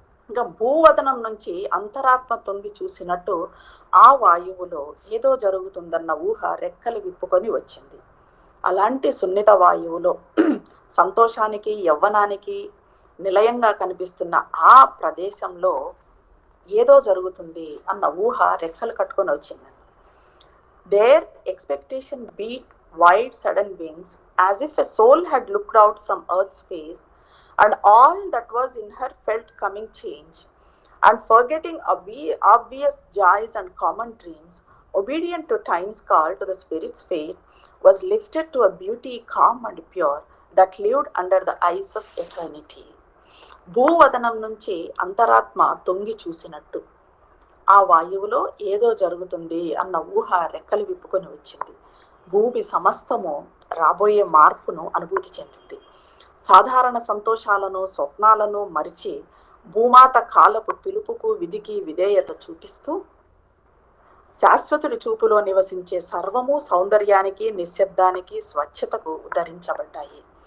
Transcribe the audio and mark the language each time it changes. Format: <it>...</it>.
<te>ఇంకా భూవదనం నుంచి అంతరాత్మ తొంగి చూసినట్టు ఆ వాయువులో ఏదో జరుగుతుందన్న ఊహ రెక్కలు విప్పుకొని వచ్చింది. అలాంటి సున్నిత వాయువులో సంతోషానికి, యవ్వనానికి నిలయంగా కనిపిస్తున్న ఆ ప్రదేశంలో ఏదో జరుగుతుంది అన్న ఊహ రెక్కలు కట్టుకొని వచ్చింది.</te> <en>There expectation beat wide sudden wings as if a soul had looked out from earth's face, and all that was in her felt coming change, and forgetting obvious joys and common dreams, obedient to time's call to the spirit's fate, was lifted to a beauty calm and pure that lived under the eyes of eternity.</en> <te>భూవదనం నుంచి అంతరాత్మ తొంగి చూసినట్టు ఆ వాయువులో ఏదో జరుగుతుంది అన్న ఊహ రెక్కలు విప్పుకొని వచ్చింది. భూమి సమస్తము రాబోయే మార్పును అనుభూతి చెందింది. సాధారణ సంతోషాలను, స్వప్నాలను మరిచి భూమాత కాలపు పిలుపుకు, విధికి విధేయత చూపిస్తూ శాశ్వతుడి చూపులో నివసించే సర్వము సౌందర్యానికి, నిశ్శబ్దానికి, స్వచ్ఛతకు ఉద్ధరించబడ్డాయి.</te>